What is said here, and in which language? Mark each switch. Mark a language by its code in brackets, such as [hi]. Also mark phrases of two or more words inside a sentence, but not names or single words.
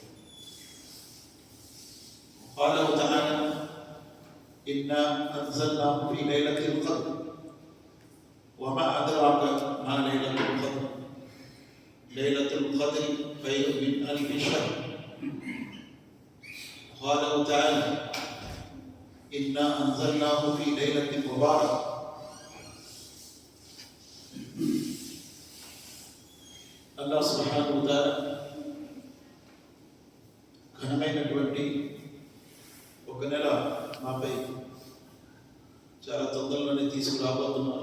[ar] وقال تعالى: إنا أنزلناه في ليلة القدر وما أدراك ما ليلة القدر ليلة القدر خير من ألف شهر. وقال تعالى: إنا أنزلناه في ليلة مباركة. [te] అల్లాహ్ [ar] سبحانه وتعالى [te] ఘనమైనటువంటి ఒక నెల మాపై చాలా తొందరలోనే తీసుకురాబోతున్నారు.